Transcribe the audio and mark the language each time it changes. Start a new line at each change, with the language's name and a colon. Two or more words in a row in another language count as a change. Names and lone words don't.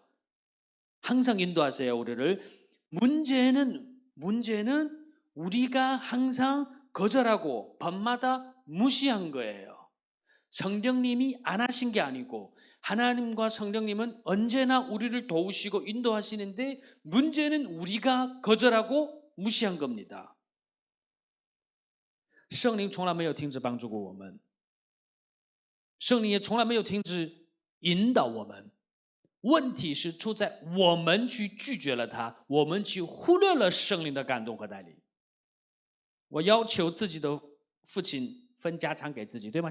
Korean: 항상 인도하세요, 우리를. 문제는 우리가 항상 거절하고 밤마다 무시한 거예요. 성령님이 안 하신 게 아니고 하나님과 성령님은 언제나 우리를 도우시고 인도하시는데 문제는 우리가 거절하고 무시한 겁니다.
Chinese: 圣灵从来没有停止帮助过我们，圣灵也从来没有停止引导我们。问题是出在我们去拒绝了他，我们去忽略了圣灵的感动和带领。我要求自己的父亲分家产给自己，对吗？